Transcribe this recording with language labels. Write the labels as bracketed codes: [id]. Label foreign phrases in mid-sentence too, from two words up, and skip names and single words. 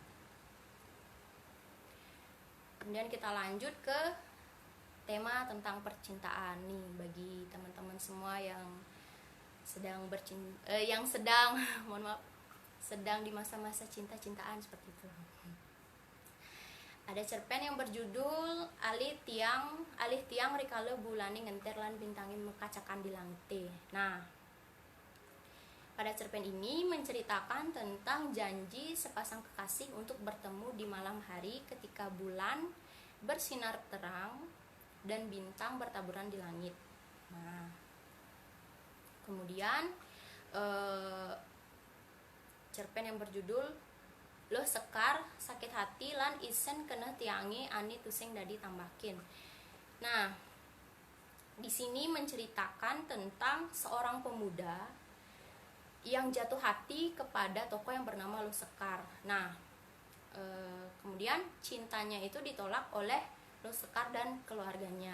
[id] Kemudian kita lanjut ke tema tentang percintaan nih, bagi teman-teman semua yang sedang sedang di masa-masa cinta-cintaan, seperti itu. Ada cerpen yang berjudul Alih tiang rikale bulani ngenter lan bintangin mekacakan di langit. Nah, pada cerpen ini menceritakan tentang janji sepasang kekasih untuk bertemu di malam hari ketika bulan bersinar terang dan bintang bertaburan di langit. Nah, kemudian cerpen yang berjudul Loh Sekar sakit hati lan isen kena tiangi ani tusing dadi tambakin. Nah, di sini menceritakan tentang seorang pemuda yang jatuh hati kepada tokoh yang bernama Loh Sekar. Nah, kemudian cintanya itu ditolak oleh Loh Sekar dan keluarganya.